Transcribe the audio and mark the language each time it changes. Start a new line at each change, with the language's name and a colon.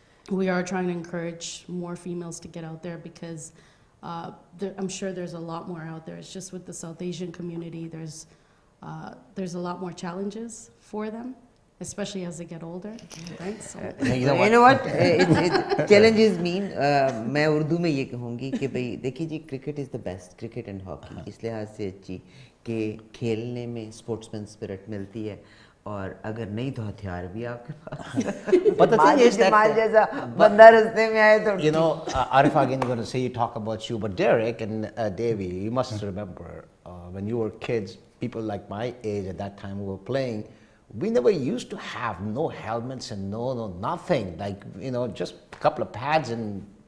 English: We are trying to encourage more females to get out there because I'm sure there's a lot more out there. It's just with the South Asian community, there's a lot more challenges for them, especially as they get older, right? So. You know what? Challenges mean,
Hindi: मैं उर्दू में ये कहूँगी कि भाई देखिए जी,
English: cricket is the best, cricket and hockey.
Hindi: इस लिहाज से अच्छी कि खेलने में sportsman spirit मिलती है और अगर नहीं तो हथियार भी आपके पास
English: But the thing is that,
Hindi: Jamal जैसा बंदा रास्ते में आए तो
English: you know, Arif, again, you're going to say you talk about you, but Derek and Davy, you must remember when you were kids, people like my age at that time who were playing, we never used to have no helmets and nothing. Like, you know, just a couple of pads and.